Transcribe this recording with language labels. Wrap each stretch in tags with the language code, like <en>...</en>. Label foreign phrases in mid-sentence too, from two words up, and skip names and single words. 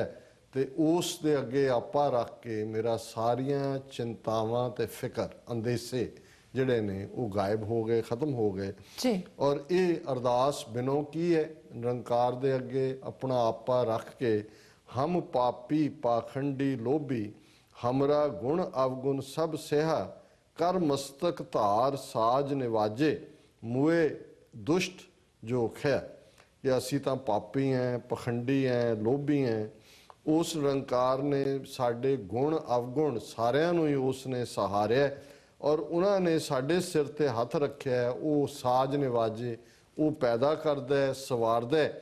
<pa>ਤੇ ਉਸ ਦੇ ਅੱਗੇ ਆਪਾ ਰੱਖ ਕੇ ਮੇਰਾ ਸਾਰੀਆਂ ਚਿੰਤਾਵਾਂ ਤੇ ਫਿਕਰ, ਅੰਦੇਸੇ ਜਿਹੜੇ ਨੇ ਉਹ ਗਾਇਬ ਹੋ ਗਏ, ਖਤਮ ਹੋ ਗਏ। ਔਰ ਇਹ ਅਰਦਾਸ ਬਿਨੋ ਕੀ ਹੈ? ਨਿਰੰਕਾਰ ਦੇ ਅੱਗੇ ਆਪਣਾ ਆਪਾ ਰੱਖ ਕੇ, ਹਮ ਪਾਪੀ ਪਾਖੰਡੀ ਲੋਭੀ, ਹਮਰਾ ਗੁਣ ਅਵਗੁਣ ਸਭ ਸਿਹਾ, ਕਰ ਮਸਤਕ ਧਾਰ ਸਾਜ ਨਿਵਾਜੇ, ਮੂਏ ਦੁਸ਼ਟ ਜੋ ਖਿਆ ਕਿ ਅਸੀਂ ਤਾਂ ਪਾਪੀ ਹੈ, ਪਖੰਡੀ ਹੈ, ਲੋਭੀ ਹੈ। ਉਸ ਨਿਰੰਕਾਰ ਨੇ ਸਾਡੇ ਗੁਣ ਅਵਗੁਣ ਸਾਰਿਆਂ ਨੂੰ ਹੀ ਉਸ ਨੇ ਸਹਾਰਿਆ ਔਰ ਉਹਨਾਂ ਨੇ ਸਾਡੇ ਸਿਰ ਤੇ ਹੱਥ ਰੱਖਿਆ। ਉਹ ਸਾਜ ਨਿਵਾਜੇ, ਉਹ ਪੈਦਾ ਕਰਦਾ ਹੈ, ਸਵਾਰਦਾ ਹੈ।</pa>